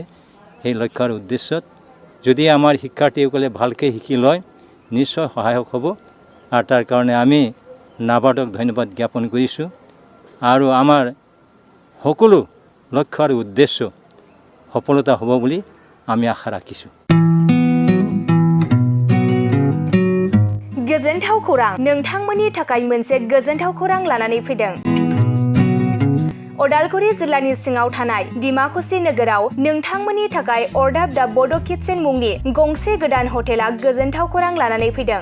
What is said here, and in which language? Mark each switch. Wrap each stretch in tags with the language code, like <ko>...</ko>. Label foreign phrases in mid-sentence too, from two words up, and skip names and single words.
<as>সেই লক্ষ্য আৰু উদ্দেশ্যত যদি আমাৰ শিক্ষাৰ্থীসকলে ভালকৈ শিকি লয় নিশ্চয় সহায়ক হ'ব। আৰু তাৰ কাৰণে আমি নাবাৰ্ডক ধন্যবাদ জ্ঞাপন কৰিছোঁ। আৰু আমাৰ সকলো লক্ষ্য আৰু উদ্দেশ্য সফলতা হ'ব বুলি আমি আশা ৰাখিছোঁ।</as> <brx>गोजोनथाव खौरां। नोंथांमोननि थाखाय मोनसे गोजोनथाव खौरां लानानै फैदों। उदालगुरि जिल्लानि सिङाव थानाय डिमाकुसि नोगोराव नोंथांमोननि थाखाय अर्डाब दा बड' किटचेन मुंनि गंसे गोदान हटेला गोजोनथाव खौरां लानानै फैदों।</brx>